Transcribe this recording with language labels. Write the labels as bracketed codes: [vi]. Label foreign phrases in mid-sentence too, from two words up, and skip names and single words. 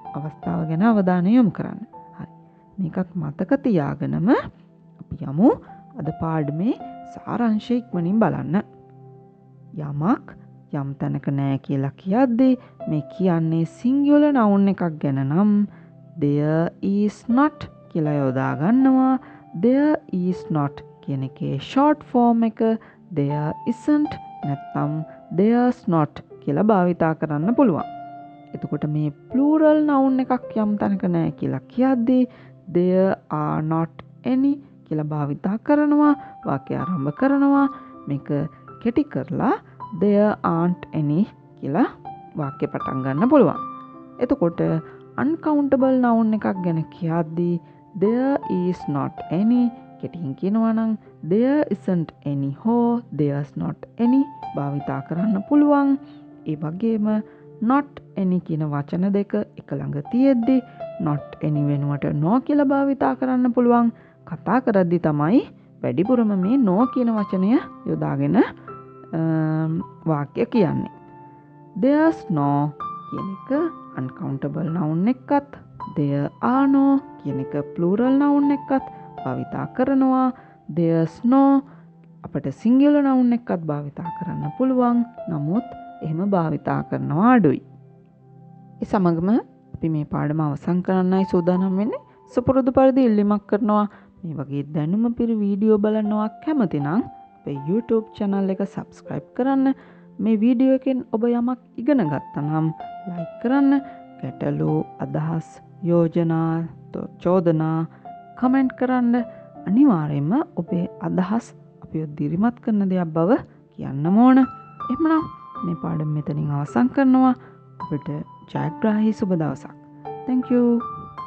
[si] අවස්ථාව ගැන අවධානය යොමු කරන්න. හරි. මේකත් මතක තියාගෙනම අපි යමු අද පාඩමේ සාරාංශය ඉක්මනින් බලන්න. යමක් යම් තැනක නෑ කියලා කියද්දී මේ කියන්නේ [en] singular noun [si] එකක් ගැන නම් [en] there is not [si] කියලා යොදා ගන්නවා. [en] there is not [si] කියන එකේ [en] short form [si] එක [en] there isn't [si] නැත්නම් [en] there's not [si] කියලා භාවිතා කරන්න පුළුවන්. එතකොට මේ [en] plural noun [si] එකක් යම් තැනක නෑ කියලා කියද්දී [en] there are not any [si] කියලා භාවිතා කරනවා. වාක්‍ය ආරම්භ කරනවා. මේක කෙටි කරලා [en] there aren't any [si] කියලා වාක්‍ය පටන් ගන්න පුළුවන්. එතකොට [en] uncountable noun [si] එකක් ගැන කියද්දී [en] there is not any [si] කෙටියෙන් කියනවා නම් [en] there isn't any [si] හෝ [en] there's not any [si] භාවිතා කරන්න පුළුවන්. ඒ වගේම [en] not any [si] කියන වචන දෙක එක ළඟ තියෙද්දි [en] not any [si] වෙනුවට no කියලා භාවිතා කරන්න පුළුවන්. කතා කරද්දි තමයි වැඩිපුරම මේ no කියන වචනය යොදාගෙන වාක්‍ය කියන්නේ. [en] there's no [si] කියන එක [en] uncountable noun [si] එකත් [en] there are no [si] කියන එක [en] plural noun [si] එකත් භාවිතා කරනවා. [en] there's no [si] අපට [en] singular noun [si] එකත් භාවිතා කරන්න පුළුවන්. නමුත් එහෙම භාවිතා කරනවා අඩුයි. ඒ සමගම අපි මේ පාඩම අවසන් කරන්නයි සූදානම් වෙන්නේ. සුපුරුදු පරිදි ඉල්ලීමක් කරනවා මේ වගේ දැනුම පිරි වීඩියෝ බලනවා කැමති නම් අපේ YouTube channel එක subscribe කරන්න. මේ වීඩියෝ එකෙන් ඔබ යමක් ඉගෙන ගත්තා නම් like කරන්න. ගැටලු අදහස් යෝජනා චෝදනා කමෙන්ට් කරන්න. අනිවාර්යයෙන්ම ඔබේ අදහස් අපිව දිරිමත් කරන දෙයක් බව කියන්න ඕන. එහෙමනම් මේ පාඩම මෙතනින් අවසන් කරනවා. අපිට ජයග්‍රාහී සුබ දවසක්. [en] Thank you.